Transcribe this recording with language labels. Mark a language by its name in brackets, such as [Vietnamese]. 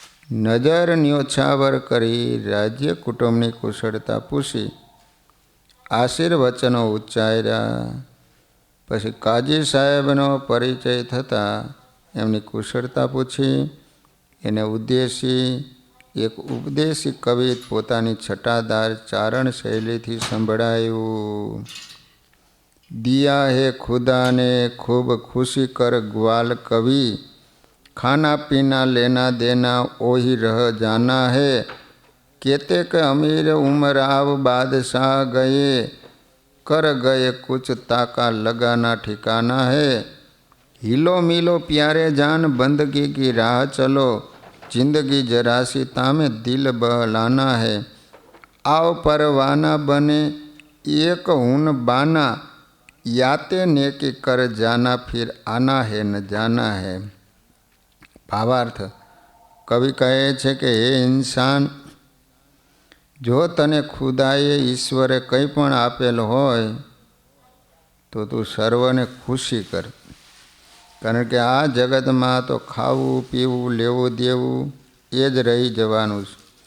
[Gujarati] નજર ન્યોછાવર કરી રાજ્ય કુટુંબની કુશળતા પૂછી આશીર્વચનો ઉચ્ચાર્યા. પછી કાજી સાહેબનો પરિચય થતાં એમની કુશળતા પૂછી એને ઉદ્દેશી એક ઉપદેશી કવિ પોતાની છટાદાર ચારણ શૈલીથી સંભળાયું. [Hindi] દિયા હે ખુદાને ખૂબ ખુશી કર ગ્વાલ કવિ ખાના પીના લેના દેના ઓહી રહ જાના હે કેતે કે અમીર ઉમર આવ બાદશાહ ગયે कर गए कुछ ताका लगाना ठिकाना है हिलो मिलो प्यारे जान बंदगी की राह चलो जिंदगी जरासी तामे दिल बहलाना है आओ परवाना बने एक हुन बाना याते नेकी कर जाना फिर आना है न जाना है. [Gujarati] भावार्थ कवि કહે છે કે હે ઇન્સાન, જો તને ખુદાએ ઈશ્વરે કંઈ પણ આપેલ હોય તો તું સર્વને ખુશી કર. કારણ કે આ જગતમાં તો ખાવું પીવું લેવું દેવું એ જ રહી જવાનું છે.